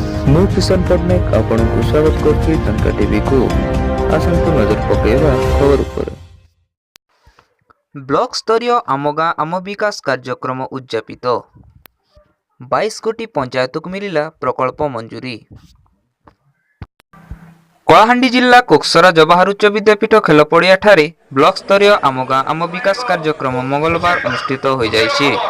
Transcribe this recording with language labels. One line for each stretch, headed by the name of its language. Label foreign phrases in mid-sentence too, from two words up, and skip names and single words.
Odia: ମୁଁ କିଶନ ପଟ୍ଟନାୟକ ଆପଣଙ୍କୁ ସ୍ୱାଗତ କରୁଛି जनता टीवी को। ଆସନ୍ତୁ ନଜର ପକାଇବା ଖବର ଉପରେ। ବ୍ଲକ ସ୍ତରୀୟ ଆମ ଗାଁ ଆମ ବିକାଶ କାର୍ଯ୍ୟକ୍ରମ ଉଦ୍ଯାପିତ। 22 କୋଟି ପଞ୍ଚାୟତକୁ ମିଳିଲା ପ୍ରକଳ୍ପ ମଞ୍ଜୁରୀ। କଳାହାଣ୍ଡି ଜିଲ୍ଲା କୋକସରା ଜବାହର ଉଚ୍ଚ ବିଦ୍ୟାପୀଠ ଖେଳପଡ଼ିଆଠାରେ ବ୍ଲକ ସ୍ତରୀୟ ଆମ ଗାଁ ଆମ ବିକାଶ କାର୍ଯ୍ୟକ୍ରମ ମଙ୍ଗଳବାର ଅନୁଷ୍ଠିତ ହୋଇଯାଇଛି।